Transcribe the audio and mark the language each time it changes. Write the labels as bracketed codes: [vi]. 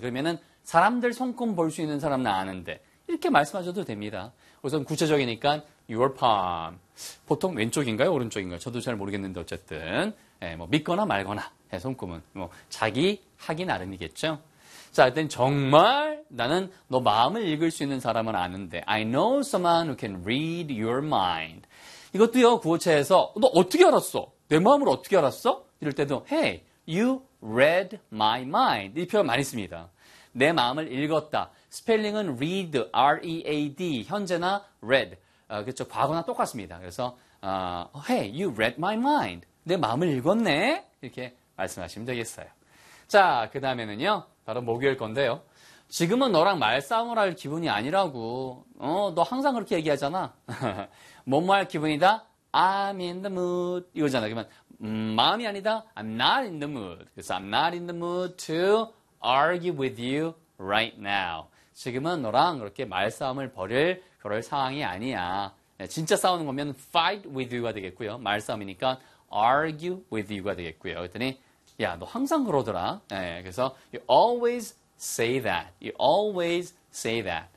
[ko] 그러면은 사람들 손금 볼수 있는 사람 나 아는데. 이렇게 말씀하셔도 됩니다. 우선 구체적이니까 your palm. 보통 왼쪽인가요? 오른쪽인가요? 저도 잘 모르겠는데, 어쨌든. 예, 뭐, 믿거나 말거나. 예, 손금은. 뭐, 자기 하기 나름이겠죠? 자, 일단 정말 나는 너 마음을 읽을 수 있는 사람은 아는데. [en] I know someone who can read your mind. [ko] 이것도요, 구어체에서. 너 어떻게 알았어? 내 마음을 어떻게 알았어? 이럴 때도, [en] Hey, you read my mind. [ko] 이 표현 많이 씁니다. 내 마음을 읽었다. 스펠링은 read, R-E-A-D. 현재나 read. 그렇죠. 과거나 똑같습니다. 그래서 [en] Hey, you read my mind. [ko] 내 마음을 읽었네. 이렇게 말씀하시면 되겠어요. 자, 그 다음에는요. 바로 목요일 건데요. 지금은 너랑 말싸움을 할 기분이 아니라고. 너 항상 그렇게 얘기하잖아. 뭐뭐 할 기분이다. [en] I'm in the mood. [ko] 이거잖아. 그러면 마음이 아니다. [en] I'm not in the mood. [ko] 그래서 [en] I'm not in the mood to argue with you right now. [ko] 지금은 너랑 그렇게 말싸움을 벌일 그럴 상황이 아니야. 진짜 싸우는 거면 [en] fight with you [ko] 가 되겠고요. 말싸움이니까 [en] argue with you [ko] 가 되겠고요. 그랬더니 야, 너 항상 그러더라. 예, 그래서 [en] you always say that. You always say that.